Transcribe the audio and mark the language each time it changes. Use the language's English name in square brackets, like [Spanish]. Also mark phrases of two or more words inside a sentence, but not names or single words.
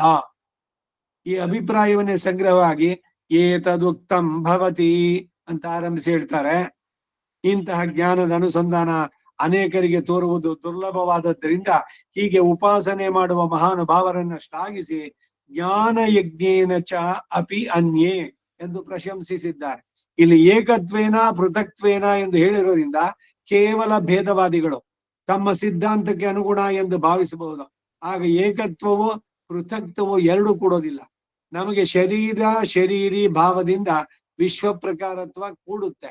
[Kannada] ಈ ಅಭಿಪ್ರಾಯವನ್ನೇ ಸಂಗ್ರಹವಾಗಿ [Sanskrit] ಏತದುಕ್ತಂ ಭವತಿ [Kannada] ಅಂತ ಆರಂಭಿಸಿ ಹೇಳ್ತಾರೆ. ಇಂತಹ ಜ್ಞಾನದ ಅನುಸಂಧಾನ ಅನೇಕರಿಗೆ ತೋರುವುದು ದುರ್ಲಭವಾದದ್ದರಿಂದ ಹೀಗೆ ಉಪಾಸನೆ ಮಾಡುವ ಮಹಾನುಭಾವರನ್ನ ಶ್ಲಾಘಿಸಿ [Sanskrit] ಜ್ಞಾನ ಯಜ್ಞೇನ ಚ ಅಪಿ ಅನ್ಯೇ [Kannada] ಎಂದು ಪ್ರಶಂಸಿಸಿದ್ದಾರೆ. ಇಲ್ಲಿ [Sanskrit] ಏಕತ್ವೇನ ಪೃಥಕ್ತ್ವೇನ [Kannada] ಎಂದು ಹೇಳಿರೋದ್ರಿಂದ ಕೇವಲ ಭೇದವಾದಿಗಳು ತಮ್ಮ ಸಿದ್ಧಾಂತಕ್ಕೆ ಅನುಗುಣ ಎಂದು ಭಾವಿಸಬಹುದು. ಆಗ ಏಕತ್ವವು ಪೃಥಕ್ತ್ವವು ಎರಡು ಕೂಡೋದಿಲ್ಲ. ನಮಗೆ ಶರೀರಿ ಭಾವದಿಂದ ವಿಶ್ವ ಪ್ರಕಾರತ್ವ ಕೂಡುತ್ತೆ.